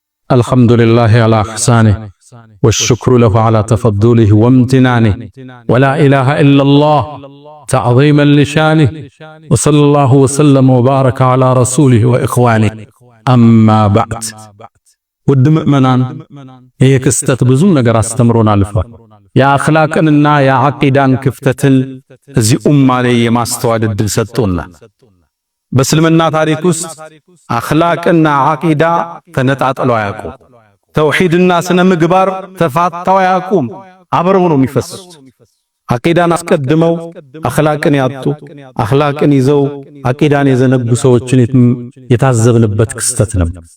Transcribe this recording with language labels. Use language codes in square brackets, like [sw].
[ar] الحمد لله على إحسانه والشكر له على تفضله وامتنانه ولا إله إلا الله تعظيما لشانه وصلى الله وسلم وبارك على رسوله وإخوانه أما بعد. ود مؤمنان هي كستت بزوم نجر استمرون الفا يا أخلاقنا يا عقيدان كفتتل زي علي ما استوعد الدلستونا. [am] በእስልምና ታሪክ ውስጥ አኽላቅና ዓቂዳ ተነጣጥለው አያውቁም። ተውሂድና ስነ ምግባር ተፋታው አያውቁም። አብረው ነው የሚፈስሱት። ዓቂዳን አስቀድመው አኽላቅን ያጡ፣ አኽላቅን ይዘው ዓቂዳን የዘነጉ ሰዎችን የታዘብንበት ክስተት ነው።